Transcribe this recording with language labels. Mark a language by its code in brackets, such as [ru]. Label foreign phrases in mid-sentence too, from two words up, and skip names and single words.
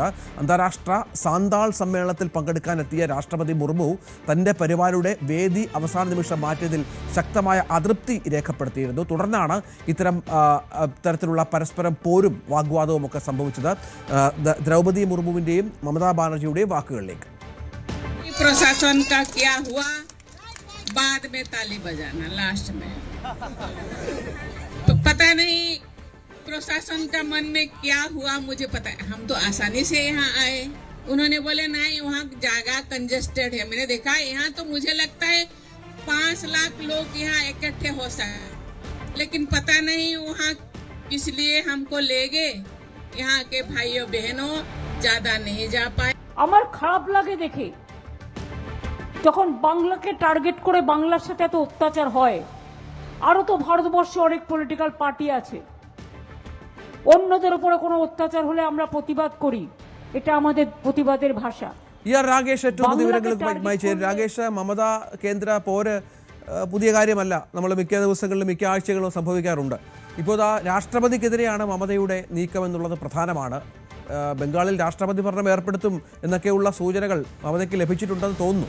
[ml] അന്താരാഷ്ട്ര സാന്താൾ സമ്മേളനത്തിൽ പങ്കെടുക്കാനെത്തിയ രാഷ്ട്രപതി മുർമു തൻ്റെ പരിപാടിയുടെ വേദി അവസാന നിമിഷം മാറ്റിയതിൽ ശക്തമായ അതൃപ്തി രേഖപ്പെടുത്തിയിരുന്നു. തുടർന്നാണ് ഇത്തരത്തിലുള്ള പരസ്പരം പോരും വാഗ്വാദവും ഒക്കെ സംഭവിച്ചത്. ദ്രൗപദി മുർമുവിൻ്റെയും മമതാ ബാനർജിയുടെയും വാക്കുകളിലേക്ക്. [hi] प्रशासन का क्या हुआ बाद में ताली बजाना लास्ट में, तो पता नहीं प्रशासन का मन में क्या हुआ, मुझे पता है। हम तो आसानी से यहाँ आए, उन्होंने बोले नहीं वहाँ जगह कंजेस्टेड है। मैंने देखा यहाँ तो मुझे लगता है 5 लाख लोग यहाँ इकट्ठे हो सकते, लेकिन पता नहीं वहाँ किस लिए हमको ले गए। यहाँ के भाइयों बहनों ज्यादा नहीं जा पाए। [bn] আমার খারাপ লাগে দেখে যখন বাংলাকে টার্গেট করে বাংলার সাথে এত অত্যাচার হয়। আরো তো ভারতবর্ষে অনেক পলিটিক্যাল পার্টি আছে, অন্যদের উপরে কোনো অত্যাচার হলে আমরা প্রতিবাদ করি, এটা আমাদের প্রতিবাদের ভাষা. [ml] രാകേഷ് ഏറ്റവും പുതിയ വിവരങ്ങളുമായി ചേരും. രാകേഷ്, മമത കേന്ദ്ര പോര് പുതിയ കാര്യമല്ല, നമ്മൾ മിക്ക ദിവസങ്ങളിലും മിക്ക ആഴ്ചകളും സംഭവിക്കാറുണ്ട്. ഇപ്പോൾ രാഷ്ട്രപതിക്കെതിരെയാണ് മമതയുടെ നീക്കം എന്നുള്ളത് പ്രധാനമാണ്. ബംഗാളിൽ രാഷ്ട്രപതി ഭരണം ഏർപ്പെടുത്തും എന്നൊക്കെയുള്ള സൂചനകൾ മമതയ്ക്ക് ലഭിച്ചിട്ടുണ്ടെന്ന് തോന്നുന്നു.